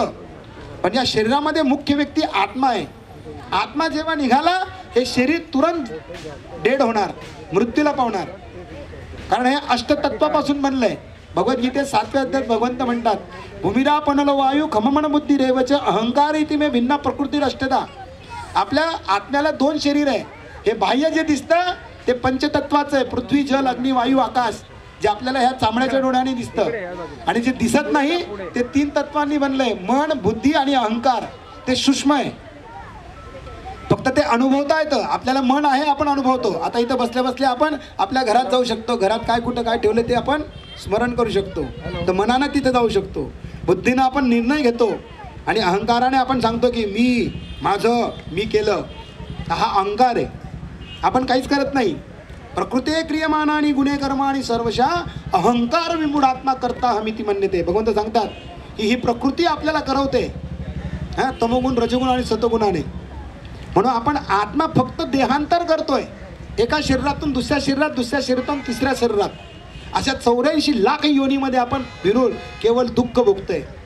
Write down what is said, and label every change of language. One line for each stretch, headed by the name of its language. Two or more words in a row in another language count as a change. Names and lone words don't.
Marathi: पण या शरीरामध्ये मुख्य व्यक्ती आत्मा आहे. आत्मा जेव्हा निघाला हे शरीर तुरंत डेड होणार, मृत्यूला पावणार. कारण हे अष्टतत्वापासून बनलंय. भगवद्गीतेत 7व्या अध्यायात भगवंत म्हणतात,
Sanskrit: भूमिरापनलो वायू खममन बुद्धी रेवच अहंकार इति मे भिन्ना प्रकृती अष्टदा.
Marathi: आपल्या आत्म्याला 2 शरीर आहे. हे बाह्य जे दिसतं ते पंचतत्वाचं आहे, पृथ्वी जल अग्नी वायू आकाश, जे आपल्याला ह्या चामड्याच्या डोळ्याने दिसतं. आणि जे दिसत नाही ते 3 तत्वांनी बनलंय, मन बुद्धी आणि अहंकार. ते सूक्ष्म आहे, फक्त ते अनुभवता येतं. आपल्याला मन आहे, आपण अनुभवतो. आता इथं बसल्या बसल्या आपण आपल्या घरात जाऊ शकतो, घरात काय कुठं काय ठेवलं ते आपण स्मरण करू शकतो. तर मनानं तिथे जाऊ शकतो, बुद्धीनं आपण निर्णय घेतो, आणि अहंकाराने आपण सांगतो की मी, माझं, मी केलं. हा अहंकार आहे. आपण काहीच करत नाही.
Sanskrit: प्रकृते क्रियमानानी गुणे कर्माणी सर्वशा अहंकार विमूढात्मा करता हमिती म्हणते.
Marathi: भगवंत सांगतात की ही प्रकृती आपल्याला करवते, तमोगुण रजगुण आणि सतगुणाने. म्हणून आपण आत्मा फक्त देहांतर करतोय, एका शरीरातून दुसऱ्या शरीरात, दुसऱ्या शरीरातून तिसऱ्या शरीरात. अशा 84 लाख योनीमध्ये आपण फिरून केवळ दुःख भोगतोय.